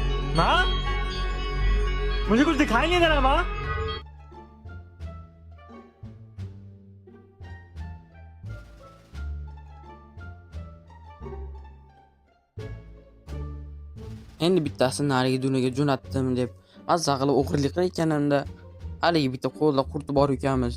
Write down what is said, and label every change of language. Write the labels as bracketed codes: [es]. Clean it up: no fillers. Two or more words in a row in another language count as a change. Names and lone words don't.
[hi] माँ मुझे कुछ दिखाई नहीं दे रहा माँ। [uz] Endi bittasini narigi dunaga jo'natdim deb mazza qilib o'g'irlik qilayotganimda haligi bitta qo'lda qurti bor ekanmiz.